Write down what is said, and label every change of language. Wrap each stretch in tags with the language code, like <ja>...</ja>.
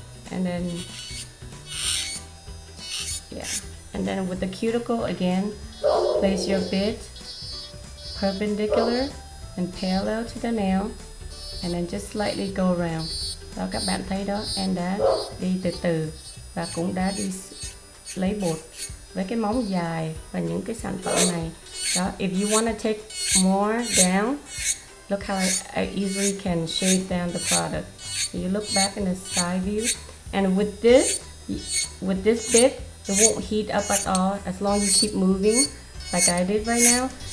<en>And then and then with the cuticle again, place your bit perpendicular and parallel to the nail, and then just slightly go around.</en> <vi>Đó, các bạn thấy đó, em đã đi từ từ và cũng đã đi lấy bột với cái móng dài và những cái sản phẩm này.</vi> <en>Đó, if you want to take more down, look how I easily can shave down the product. So you look back in the side view, and with this bit, it won't heat up at all as long as you keep moving like I did right now.</en>